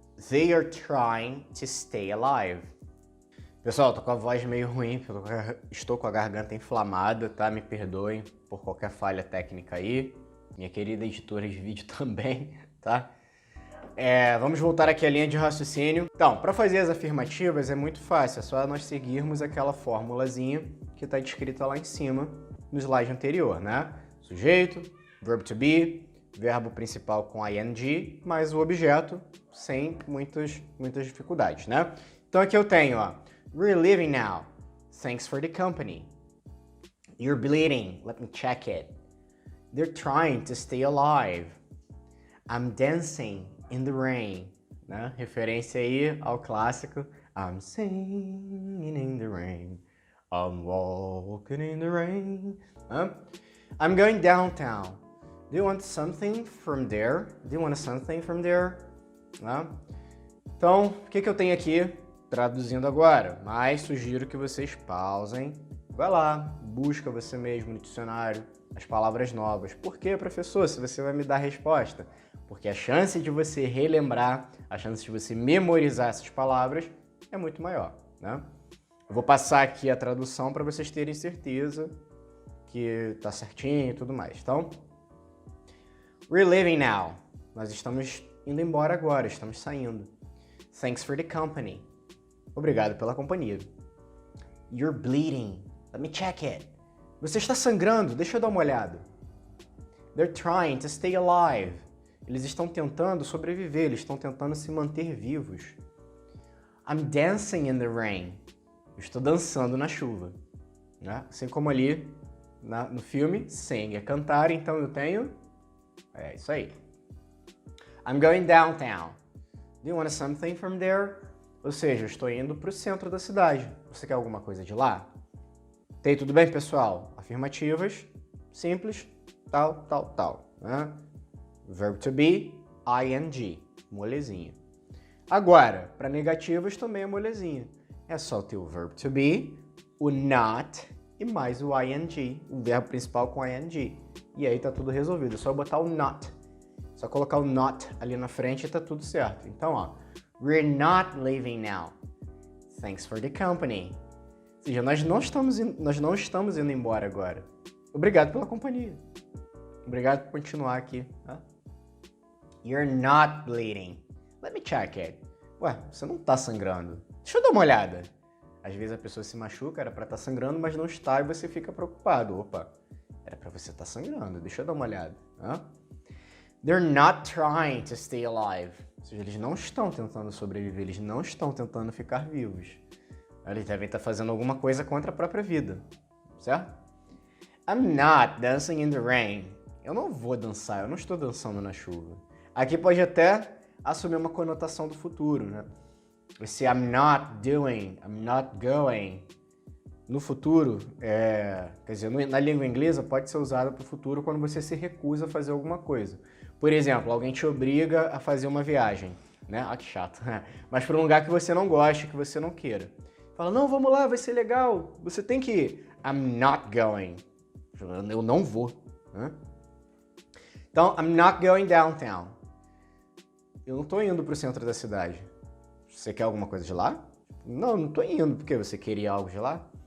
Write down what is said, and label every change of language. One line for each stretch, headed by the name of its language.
English: They are trying to stay alive.
Portuguese: Pessoal, tô com a voz meio ruim, porque estou com a garganta inflamada, tá? Me perdoem por qualquer falha técnica aí. Minha querida editora de vídeo também, tá? Vamos voltar aqui à linha de raciocínio. Então, para fazer as afirmativas é muito fácil, é só nós seguirmos aquela formulazinha que está descrita lá em cima no slide anterior, né? Sujeito, verb to be, verbo principal com ing, mais o objeto sem muitas dificuldades, né? Então aqui eu tenho, ó,
English: we're leaving now. Thanks for the company. You're bleeding. Let me check it. They're trying to stay alive. I'm dancing in the rain. Né?
Portuguese: Referência aí ao clássico
English: I'm singing in the rain. I'm walking in the rain. I'm going downtown. Do you want something from there? Do you want something from there?
Portuguese: Então, o que eu tenho aqui? Traduzindo agora, mas sugiro que vocês pausem. Vai lá, busca você mesmo no dicionário as palavras novas. Por quê, professor? Se você vai me dar a resposta. Porque a chance de você relembrar, a chance de você memorizar essas palavras é muito maior, né? Eu vou passar aqui a tradução para vocês terem certeza que tá certinho e tudo mais. Então,
English: we're leaving now.
Portuguese: Nós estamos indo embora agora, estamos saindo.
English: Thanks for the company.
Portuguese: Obrigado pela companhia.
English: You're bleeding. Let me check it.
Portuguese: Você está sangrando, deixa eu dar uma olhada.
English: They're trying to stay alive.
Portuguese: Eles estão tentando sobreviver, eles estão tentando se manter vivos.
English: I'm dancing in the rain.
Portuguese: Eu estou dançando na chuva. Né? Assim como ali no filme, sing é cantar, então eu tenho... É isso aí.
English: I'm going downtown. Do you want something from there?
Portuguese: Ou seja, eu estou indo para o centro da cidade. Você quer alguma coisa de lá? Tem tudo bem, pessoal? Afirmativas, simples, tal, tal, tal. Né? Verb to be, ing, molezinha. Agora, para negativas também é molezinha. É só ter o verb to be, o not e mais o ing, o verbo principal com ing. E aí tá tudo resolvido, é só botar o not. Só colocar o not ali na frente e tá tudo certo. Então, ó,
English: we're not leaving now. Thanks for the company.
Portuguese: Ou seja, nós não estamos indo embora agora. Obrigado pela companhia. Obrigado por continuar aqui. Tá?
English: You're not bleeding. Let me check it.
Portuguese: Ué, você não tá sangrando. Deixa eu dar uma olhada. Às vezes a pessoa se machuca, era pra estar sangrando, mas não está e você fica preocupado. Opa, era pra você estar sangrando, deixa eu dar uma olhada. Hã?
English: They're not trying to stay alive.
Portuguese: Ou seja, eles não estão tentando sobreviver, eles não estão tentando ficar vivos. Eles devem estar fazendo alguma coisa contra a própria vida, certo?
English: I'm not dancing in the rain.
Portuguese: Eu não vou dançar, eu não estou dançando na chuva. Aqui pode até assumir uma conotação do futuro, né? Esse
English: I'm not doing, I'm not going.
Portuguese: No futuro, quer dizer, na língua inglesa pode ser usado para o futuro quando você se recusa a fazer alguma coisa. Por exemplo, alguém te obriga a fazer uma viagem, né? Ah, que chato. Mas para um lugar que você não goste, que você não queira. Fala, não, vamos lá, vai ser legal. Você tem que ir.
English: I'm not going.
Portuguese: Eu não vou. Né? Então,
English: I'm not going downtown.
Portuguese: Eu não estou indo para o centro da cidade. Você quer alguma coisa de lá? Não estou indo. Porque você queria algo de lá?